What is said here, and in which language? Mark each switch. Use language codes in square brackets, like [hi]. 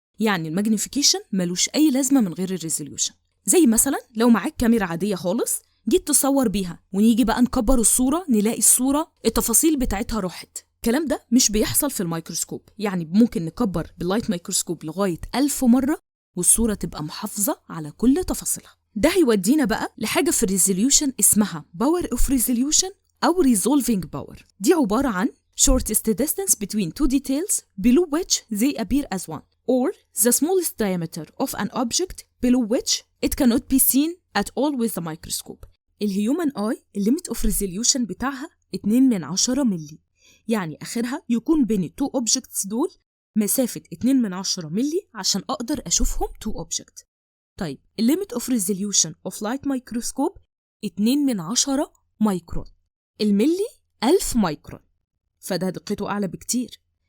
[ar] يعني الماجنيفيكيشن ملوش أي لازمة من غير الريزوليوشن. زي مثلا لو معاك كاميرا عادية خالص جيت تصور بيها ونيجي بقى نكبر الصورة نلاقي الصورة التفاصيل بتاعتها راحت. الكلام ده مش بيحصل في الميكروسكوب. يعني ممكن نكبر باللايت ميكروسكوب لغاية 1000 مرة والصورة تبقى محافظة على كل تفاصيلها. ده هيودينا بقى لحاجة في الريزوليوشن اسمها باور اوف ريزوليوشن أو resolving power. دي عبارة عن [en] shortest distance between two details below which they appear as one, or the smallest diameter of an object below which it cannot be seen at all with the microscope. [ar] الهيومن اي الليميت اوف ريزوليوشن بتاعها 2/10 ملي، يعني اخرها يكون بين التو اوبجكتس دول مسافة 2/10 ملي عشان اقدر اشوفهم تو اوبجكت. طيب الليميت اوف ريزوليوشن اوف لايت مايكروسكوب 2/10 مايكرون، الملي 1000 مايكرون، فده دقته أعلى بكتير.